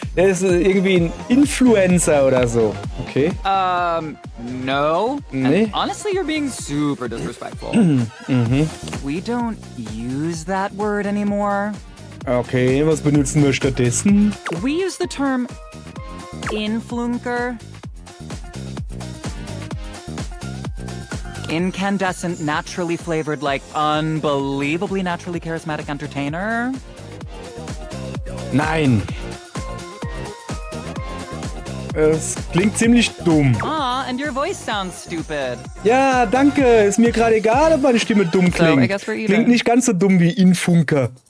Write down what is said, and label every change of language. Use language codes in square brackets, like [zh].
[de] Der ist irgendwie ein Influencer oder so. Okay. [en] No. [de] Nee. [en] And honestly, you're being super disrespectful. We don't use that word anymore. [de] Okay, was benutzen wir stattdessen? [en] We use the term influencer. Incandescent, naturally flavored, like unbelievably naturally charismatic entertainer. [de] Nein. Es klingt ziemlich dumm. [en] And your voice sounds stupid. [de] Ja, danke. Ist mir gerade egal, ob meine Stimme dumm [en] I [de] klingt. [en] guess we're even. [de] Klingt nicht ganz so dumm wie Infunker.